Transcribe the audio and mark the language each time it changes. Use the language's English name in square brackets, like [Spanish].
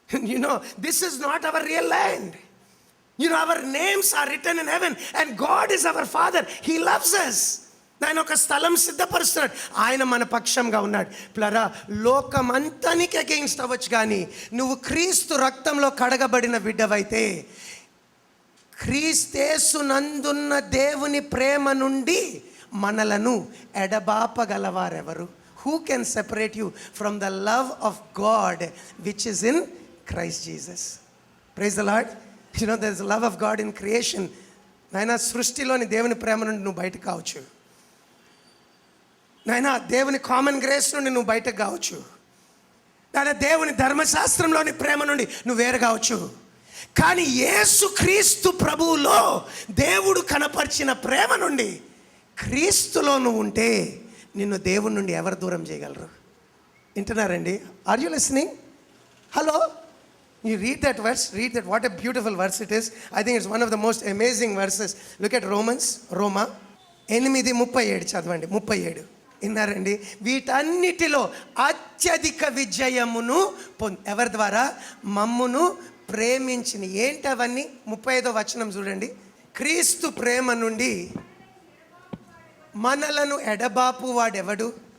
[English] You know, this is not our real land. You know, our names are written in heaven and God is our Father. He loves us. [Telugu] ఆయన ఒక స్థలం సిద్ధపరుస్తున్నాడు, ఆయన మన పక్షంగా ఉన్నాడు. ప్లరా, లోకమంతానికి against అవ్వచ్చు, కానీ నువ్వు క్రీస్తు రక్తంలో కడగబడిన బిడ్డవైతే, క్రీస్తేసునందున్న దేవుని ప్రేమ నుండి మనలను ఎడబాపగలవారెవరు? [English] Who can separate you from the love of God which is in Christ Jesus? Praise the Lord. You know, there is a love of God in creation. [Telugu] నాయనా, సృష్టిలోని దేవుని ప్రేమ నుండి నువ్వు బయటకు కావచ్చు. నాయనా, దేవుని కామన్ గ్రేస్ నుండి నువ్వు బయటకు కావచ్చు. నాయనా, దేవుని ధర్మశాస్త్రంలోని ప్రేమ నుండి నువ్వు వేరు కావచ్చు. కానీ యేసు క్రీస్తు ప్రభువులో దేవుడు కనపరిచిన ప్రేమ నుండి క్రీస్తులో నువ్వు ఉంటే నిన్ను దేవుని నుండి ఎవరు దూరం చేయగలరు? వింటున్నారండి? [English] Are you listening? Hello, you read that verse, read that, what a beautiful verse it is. I think it's one of the most amazing verses. Look at Roma 8:37 [Telugu] చదవండి. 37 విన్నారండి? వీటన్నిటిలో అత్యధిక విజయమును ఎవరి ద్వారా? మమ్మును ప్రేమించిన. ఏంటి అవన్నీ? 35వ వచనం చూడండి. క్రీస్తు ప్రేమ నుండి మనలను ఎడబాపు వాడెవడు?